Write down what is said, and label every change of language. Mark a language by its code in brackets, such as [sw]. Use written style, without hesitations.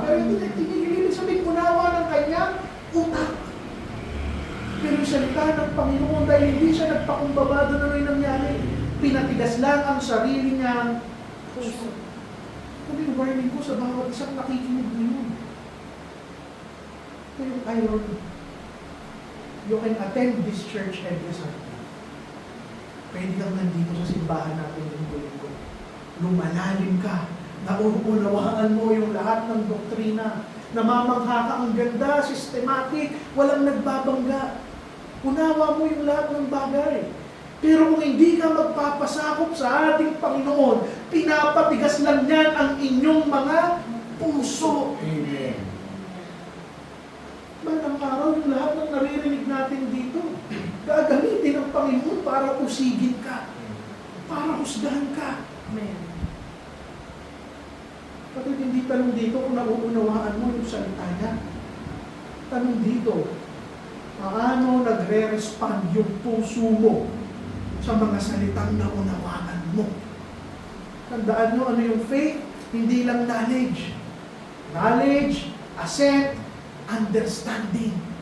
[tl] Pero hindi nagtigil, ibig sabihin, unawa ng kanya utak. Pero yung salita ng Panginoon, dahil hindi siya nagpakumbaba, doon ano yung nangyari? Pinatigas lang ang sarili niyang puso. Ito yung warning ko sa bawat isang nakikinig ngayon. Ito yung irony. [en] You can attend this church every Sunday. [tl] Pwede kang nandito sa simbahan natin linggo-linggo. Lumalalim ka, nauunawaan mo yung lahat ng doktrina. Namamangha ka, ang ganda, systematic, walang nagbabangga. Unawa mo yung lahat ng bagay. Pero kung hindi ka magpapasakop sa ating Panginoon, pinapatigas lang yan ang inyong mga puso. Amen. Bandang araw, yung lahat ng naririnig natin dito, gagamitin ng Panginoon para usigin ka, para husgahan ka. Amen. Kapag hindi tanong dito kung nauunawaan mo yung salita niya. Tanong dito, paano nagre-respond yung puso mo sa mga salitang naunawaan mo? Tandaan nyo, ano yung faith? Hindi lang knowledge. [en] Knowledge, assent, understanding.